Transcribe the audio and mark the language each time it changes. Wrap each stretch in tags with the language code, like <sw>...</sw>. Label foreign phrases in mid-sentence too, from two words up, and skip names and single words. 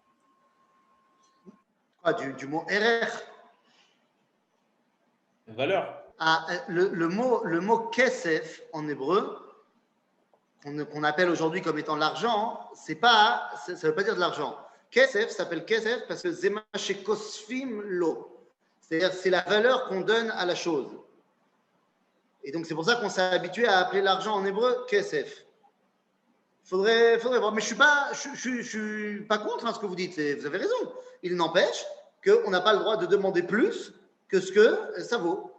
<fr>Du mot RR. Valeur. Ah, le mot kesef en hébreu, qu'on appelle aujourd'hui comme étant l'argent, ça ne veut pas dire de l'argent. Kesef s'appelle kesef parce que</fr> <he>זה מה שכוספים לו.</he> <fr>C'est-à-dire c'est la valeur qu'on donne à la chose. Et donc c'est pour ça qu'on s'est habitué à appeler l'argent en hébreu kesef. Faudrait voir. Mais je suis pas contre ce que vous dites. Vous avez raison. Il n'empêche qu'on n'a pas le droit de demander plus que ce que ça vaut.</fr>